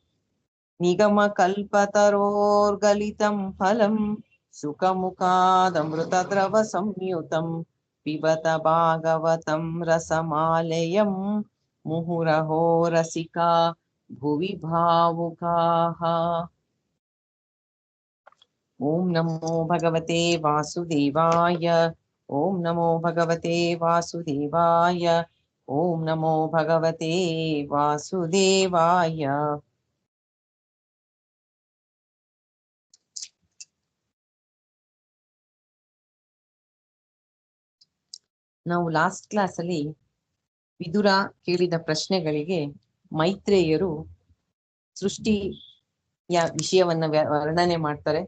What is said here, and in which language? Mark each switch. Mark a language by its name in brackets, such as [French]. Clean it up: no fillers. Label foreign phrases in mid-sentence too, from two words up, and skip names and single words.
[Sanskrit] निगमकल्पतरोर्गलितं फलं सुखमुखादमृतद्रवसंयुतं पिबत भागवतं रसमालयं मुहुरहो रसिका भुवि भावुकाः। ॐ नमो भगवते वासुदेवाय। ॐ नमो भगवते वासुदेवाय। ॐ नमो भगवते वासुदेवाय। [Kannada] ನಾವು [English] last class [Kannada] ಅಲ್ಲಿ ವಿದುರ ಕೇಳಿದ ಪ್ರಶ್ನೆಗಳಿಗೆ ಮೈತ್ರೇಯರು ಸೃಷ್ಟಿಯ ವಿಷಯವನ್ನ ವರ್ಣನೆ ಮಾಡ್ತಾರೆ.